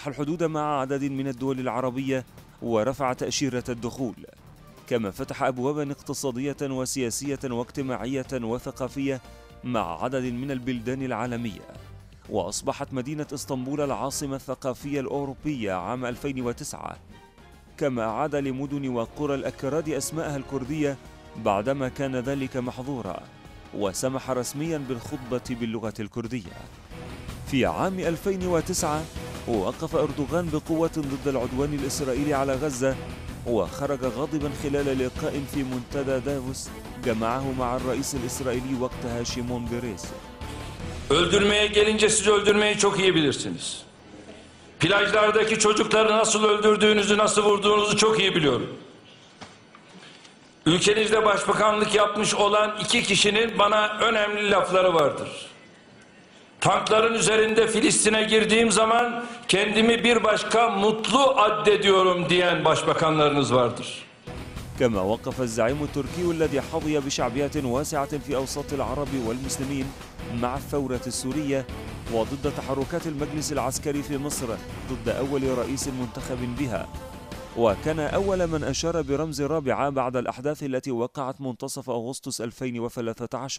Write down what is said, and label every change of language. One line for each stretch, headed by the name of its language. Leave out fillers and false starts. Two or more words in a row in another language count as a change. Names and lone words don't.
Arabic: الحدود مع عدد من الدول العربية، ورفع تأشيرة الدخول، كما فتح أبوابا اقتصادية وسياسية واجتماعية وثقافية مع عدد من البلدان العالمية، وأصبحت مدينة إسطنبول العاصمة الثقافية الأوروبية عام 2009، كما عاد لمدن وقرى الأكراد أسماءها الكردية بعدما كان ذلك محظورا، وسمح رسميا بالخطبة باللغة الكردية. في عام 2009 وقف أردوغان بقوة ضد العدوان الإسرائيلي على غزة، وخرج غاضبا خلال لقاء في منتدى دافوس جمعه مع الرئيس الإسرائيلي وقتها شيمون بيريز.
Turkish: Öldürmeye gelince siz öldürmeyi çok iyi bilirsiniz. Plajlardaki çocukları nasıl öldürdüğünüzü, nasıl vurduğunuzu çok iyi biliyorum. Ülkenizde başbakanlık yapmış olan 2 kişinin bana önemli lafları vardır. Tankların üzerinde Filistin'e girdiğim zaman kendimi bir başka mutlu addediyorum diyen başbakanlarınız vardır.
Arabic: كما وقف الزعيم التركي الذي حظي بشعبية واسعة في أوساط العرب والمسلمين مع الثورة السورية وضد تحركات المجلس العسكري في مصر ضد أول رئيس منتخب بها، وكان أول من أشار برمز الرابعة بعد الأحداث التي وقعت منتصف أغسطس 2013.